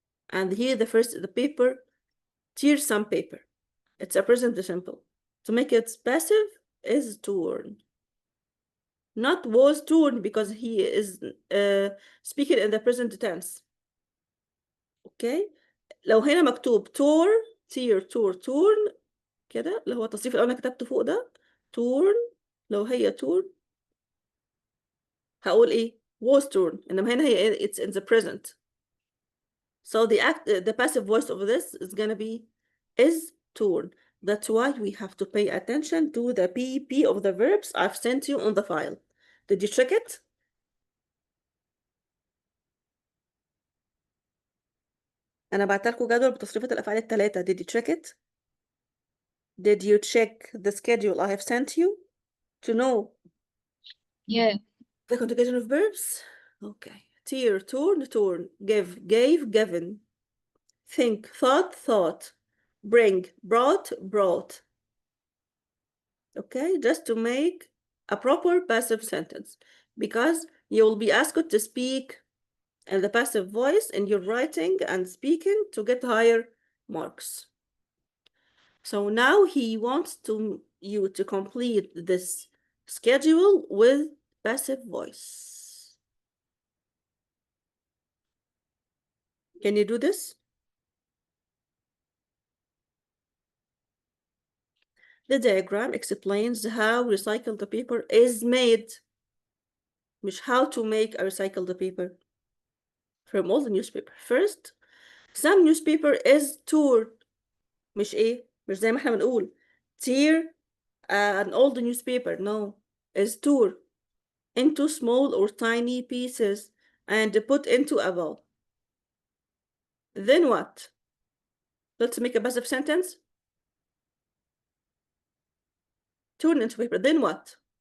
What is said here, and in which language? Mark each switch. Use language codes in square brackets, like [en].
[en] And here the paper tears some paper. It's a present simple. To make it passive, is torn. Not was torn because he is speaking in the present tense. Okay? [ar] لو هنا مكتوب tore, tear, tore, torn كده اللي هو التصريف الأول أنا كتبته فوق ده torn. لو هي torn هقول إيه؟ was torn. إنما هنا هي [en] it's in the present. So the passive voice of this is gonna be is torn. That's why we have to pay attention to the PP of the verbs I've sent you on the file. Did you check it? [ar] أنا بعت لكم جدول بتصريفات الأفعال الثلاثة. [en] Did you check it? Did you check the schedule I have sent you to know Yeah. the conjugation of verbs? Okay. Tear, torn, torn. Give, gave, given. Think, thought, thought. Bring, brought, brought. Okay, just to make a proper passive sentence, because you will be asked to speak in the passive voice in your writing and speaking to get higher marks. So now he wants you to complete this schedule with passive voice. Can you do this? The diagram explains how recycled paper is made. مش how to make a recycled paper from all the newspaper. First, some newspaper is torn. [ar] مش ايه؟ مش زي ما احنا بنقول [en] tear an old newspaper. No, is torn into small or tiny pieces and put into a bowl. Then what? Let's make a passive sentence. Torn into paper. Then what?